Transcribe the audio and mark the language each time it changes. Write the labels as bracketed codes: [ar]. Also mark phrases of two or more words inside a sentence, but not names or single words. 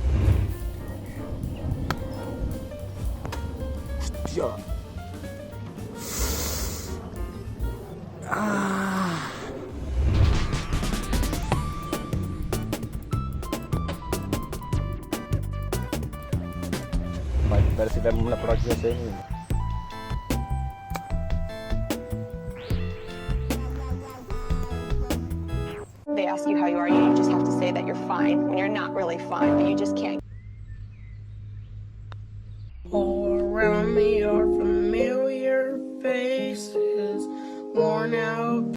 [ca] Hòstia! Vai, a veure si fem una pròxima sèrie. [en] They ask you how you are, you just have to say that you're fine when you're not really fine, but you just can't. All around me are familiar faces, worn out